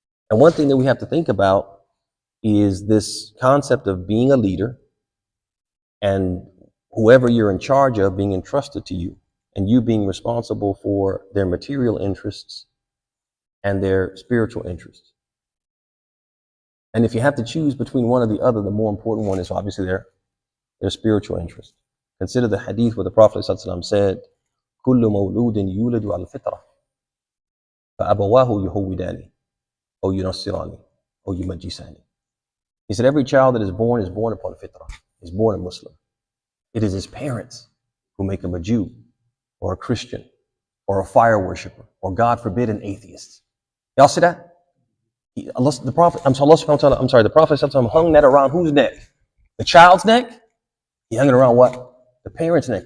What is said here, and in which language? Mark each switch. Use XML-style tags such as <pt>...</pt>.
<en>And one thing that we have to think about is this concept of being a leader and whoever you're in charge of being entrusted to you, and you being responsible for their material interests and their spiritual interests. And if you have to choose between one or the other, the more important one is obviously their spiritual interest. Consider the hadith where the Prophet ﷺ said,</en> <ar>كل مولود يولد على الفطرة فأبواه يهودانه أو ينصرانه أو يمجسانه.</ar> <en>He said, every child that is born upon fitrah, is born a Muslim. It is his parents who make him a Jew or a Christian or a fire worshiper or, God forbid, an atheist. Y'all see that? The Prophet hung that around whose neck? The child's neck? He hung it around what? The parents' neck.</en>